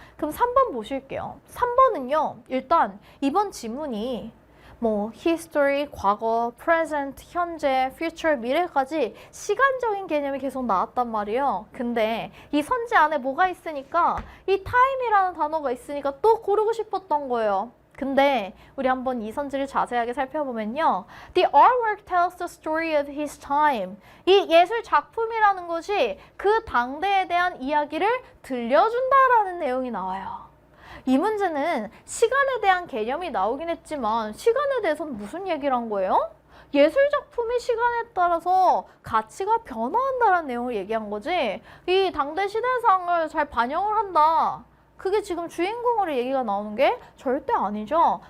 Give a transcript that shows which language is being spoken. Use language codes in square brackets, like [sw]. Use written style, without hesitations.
[ko] 그럼 3번 보실게요. 3번은요, 일단 이번 지문이 뭐 history, 과거, present, 현재, future, 미래까지 시간적인 개념이 계속 나왔단 말이에요. 근데 이 선지 안에 뭐가 있으니까 이 time이라는 단어가 있으니까 또 고르고 싶었던 거예요. 근데 우리 한번 이 선지를 자세하게 살펴보면요. [en] The artwork tells the story of his time. [ko] 이 예술 작품이라는 것이 그 당대에 대한 이야기를 들려준다라는 내용이 나와요. 이 문제는 시간에 대한 개념이 나오긴 했지만 시간에 대해서는 무슨 얘기를 한 거예요? 예술작품이 시간에 따라서 가치가 변화한다는 내용을 얘기한 거지, 이 당대 시대상을 잘 반영을 한다, 그게 지금 주인공으로 얘기가 나오는 게 절대 아니죠.